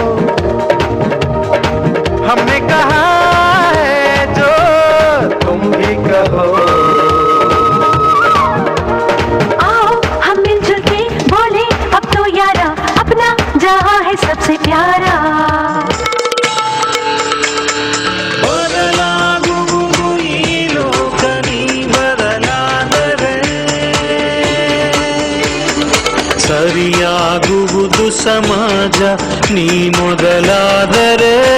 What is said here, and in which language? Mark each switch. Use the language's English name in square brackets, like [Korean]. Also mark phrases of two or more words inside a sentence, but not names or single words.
[Hindi] हमने कहा है जो तुम भी कहो। आओ हम मिलजुल के बोले अब तो यारा, अपना जहां है सबसे प्यारा। [Kannada] ಬದಲಾಗುವುದು ಈ ಲೋಕ ನೀ ಬದಲಾದರೆ ಸರಿಯಾಗುವುದು ಸಮಾಜ ನೀ ಮೊದಲಾದರೆ